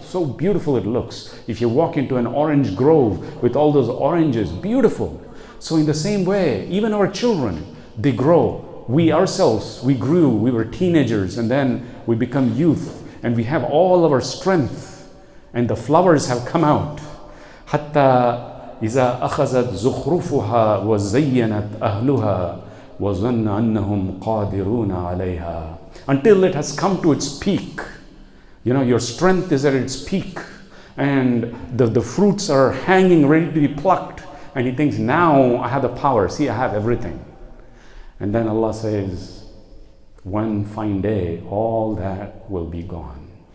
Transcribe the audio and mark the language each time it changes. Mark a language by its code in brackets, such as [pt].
[en] So beautiful it looks. If you walk into an orange grove with all those oranges, beautiful. So in the same way, even our children, they grow. We ourselves, we grew, we were teenagers, and then we become youth, and we have all of our strength, and the flowers have come out. [ar] حتى إذا أخذت زخرفها وزينت أهلها وظن أنهم قادرون عليها. [en] Until it has come to its peak. You know, your strength is at its peak, and the fruits are hanging ready to be plucked, and he thinks, now I have the power, see, I have everything. And then Allah says, one fine day, all that will be gone.